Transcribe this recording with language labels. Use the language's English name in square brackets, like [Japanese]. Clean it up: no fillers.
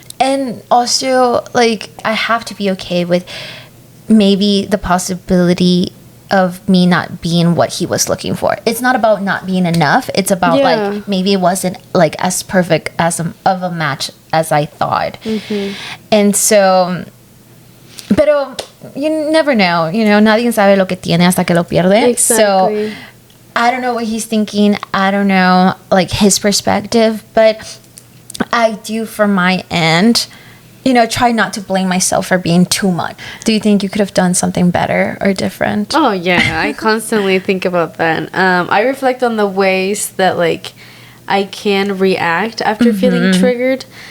[English] And also, like, I have to be okay with maybe the possibility of me not being what he was looking for. It's not about not being enough. It's about like, maybe it wasn't, like, as perfect as of a match as I thought. And so, [Spanish] pero [English] you never know, you know, [Spanish] nadie sabe lo que tiene hasta que lo pierde. [English] Exactly. So I don't know what he's thinking. I don't know, like, his perspective, but I do, from my end, you know, try not to blame myself for being too much. Do you think you could have done something better or different? Oh, yeah. I constantly think about that. I reflect on the ways that, like, I can react after feeling triggered.